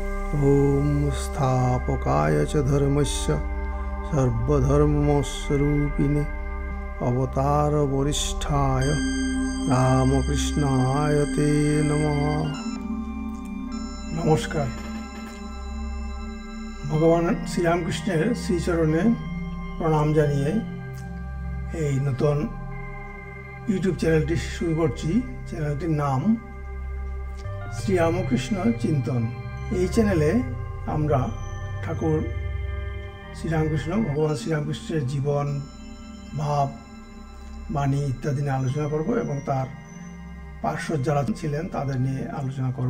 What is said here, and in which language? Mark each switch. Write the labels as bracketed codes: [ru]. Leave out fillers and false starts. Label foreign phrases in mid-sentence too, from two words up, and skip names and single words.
[sa] ॐ स्थापकाय च धर्मस्य सर्वधर्मस्वरूपिणे अवतारवरिष्ठाय रामकृष्णाय ते नमः। [bn] নমস্কার। ভগবান श्रीरामकृष्णের শ্রীচরণে প্রণাম জানিয়ে এই নতুন ইউটিউব চ্যানেলটি শুরু করছি। চ্যানেলটির নাম শ্রীরামকৃষ্ণ চিন্তন। এই চ্যানেলে আমরা ঠাকুর শ্রীরামকৃষ্ণ ভগবান শ্রীরামকৃষ্ণের জীবন, ভাব, বাণী ইত্যাদি নিয়ে আলোচনা করব এবং তার পার্শ্বদ যারা ছিলেন তাদের নিয়ে আলোচনা করব।